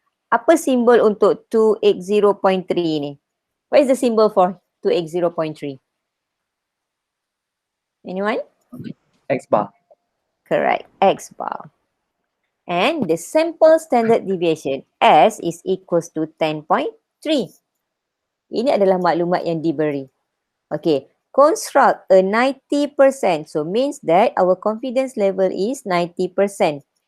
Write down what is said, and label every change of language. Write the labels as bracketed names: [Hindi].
[Malay] Apa simbol untuk 280.3 ni? [English] What is the symbol for 280.3? Anyone? X bar. Correct. X bar. And the sample standard deviation S is equals to 10.3. [Malay] Ini adalah maklumat yang diberi. [English] Okay. Construct a 90%. So means that our confidence level is 90%.